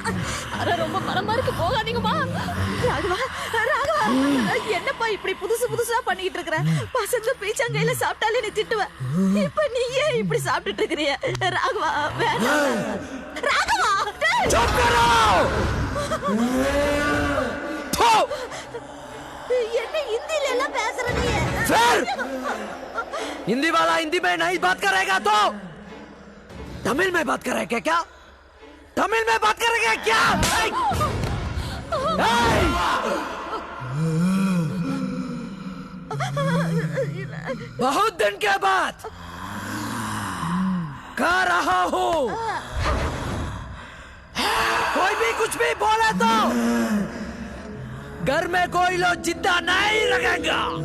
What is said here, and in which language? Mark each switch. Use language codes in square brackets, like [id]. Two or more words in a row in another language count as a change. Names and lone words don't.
[ta] அட ரொம்ப மரமா இருக்கு, போகாதீங்கம்மா. ராகவா, ராகவா, என்னப்பா இப்படி புதுசு புதுசா பண்ணிட்டு இருக்கற? பசங்க பீச்சங்கையில சாப்பிட்டாலே நீ திட்டுவ. இப்ப நீ ஏன் இப்படி சாப்பிட்டுட்டு இருக்கறிய? ராகவா, வேணாம். ராகவா, [hi] चुप करो! [ta] என்ன ஹிந்தில எல்லாம் பேசுற நீ? [hi] फिर हिंदी वाला हिंदी में नहीं बात करेगा तो तमिल में बात करेगा क्या? तमिल में बात करेगा क्या? बहुत दिन के बाद कह रहा हूँ, कोई भी कुछ भी बोले तो घर में कोई लोग जिंदा नहीं रखेगा.